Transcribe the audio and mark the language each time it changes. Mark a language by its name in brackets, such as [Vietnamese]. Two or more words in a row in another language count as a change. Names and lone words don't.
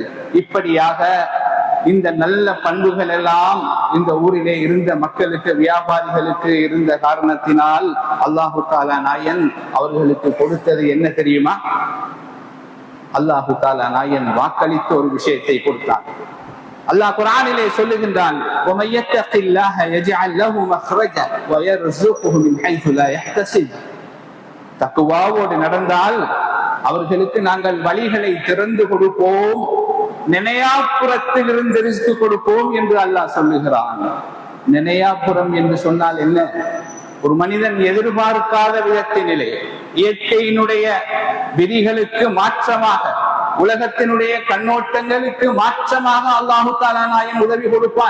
[Tamil] இப்படியாக இந்த நல்ல பண்புகள் எல்லாம் இந்த ஊரிலே இருந்த மக்களுக்கு, வியாபாரிகளுக்கு இருந்த காரணத்தினால் [Arabic] اللهُ تعالى [Tamil] நாயன் அவர்களுக்கு கொடுத்தது என்ன தெரியுமா? [Arabic] اللهُ تعالى [Tamil] நாயன் வாக்களித்த ஒரு விஷயத்தை கொடுத்தான். அல்லாஹ் குர்ஆனிலே சொல்லுகின்றான், [Arabic] وَمَن يَتَّقِ اللَّهَ يَجْعَل لَّهُ مَخْرَجًا وَيَرْزُقْهُ مِنْ حَيْثُ لَا يَحْتَسِبُ. [Tamil] தக்வாவோடு நடந்தால் அவர்களுக்கு நாங்கள் வழிகளை திறந்து கொடுப்போம், நினையாப்புறத்திலிருந்து ரிஸ்க் கொடுப்போம் என்று அல்லாஹ் சொல்லுகிறான். நினையாப்புறம் என்று சொன்னால் என்ன? ஒரு மனிதன் எதிர்பார்க்காத விதத்தினிலே, இயற்கையினுடைய விதிகளுக்கு மாற்றமாக, உலகத்தினுடைய கண்ணோட்டங்களுக்கு மாற்றமாக [Arabic] اللهُ تعالى [Tamil] நாயன் உதவி கொடுப்பான்.